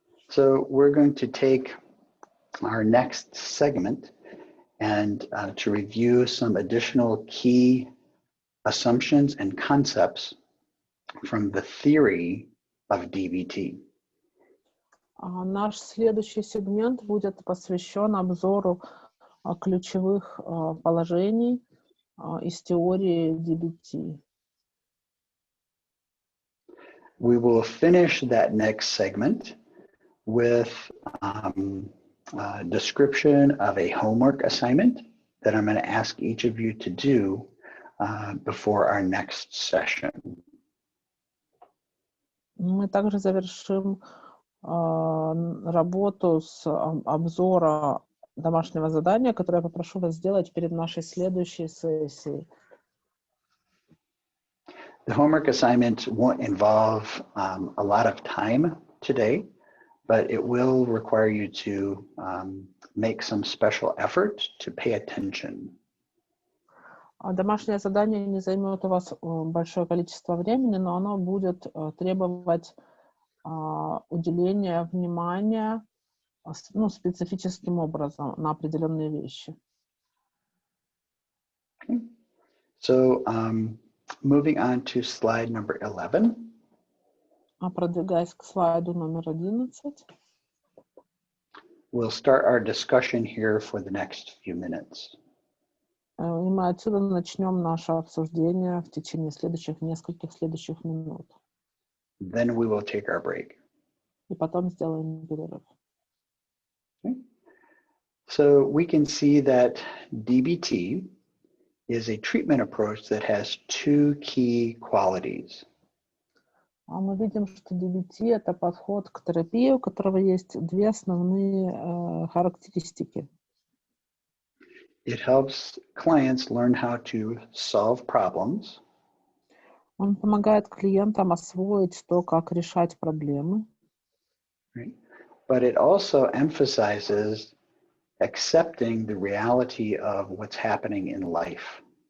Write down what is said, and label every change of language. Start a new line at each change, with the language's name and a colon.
English: So we're going to take our next segment and to review some additional key assumptions and concepts from the theory of DBT.
Russian: Наш следующий сегмент будет посвящен обзору ключевых положений из теории DBT.
English: We will finish that next segment with a description of a homework assignment that I'm going to ask each of you to do before our next session.
Russian: Мы также завершим работу с обзора домашнего задания, которое я попрошу вас сделать перед нашей следующей сессией.
English: The homework assignment won't involve a lot of time today, but it will require you to make some special effort to pay attention.
Russian: Домашнее задание не займет у вас большое количество времени, но оно будет требовать уделения внимания специфическим образом на определенные вещи.
English: Okay. So moving on to slide number 11.
Russian: Продвигаясь к слайду номер 11.
English: We'll start our discussion here for the next few minutes.
Russian: И мы отсюда начнем наше обсуждение в течение нескольких следующих минут.
English: Then we will take our break.
Russian: И потом сделаем перерыв.
English: Okay. So we can see that DBT is a treatment approach that has two key qualities.
Russian: Мы видим, что DBT — это подход к терапии, у которого есть две основные характеристики.
English: It helps clients learn how to solve problems.
Russian: Он помогает клиентам освоить то, как решать проблемы.
English: Right? But it also emphasizes accepting the reality of what's happening in life.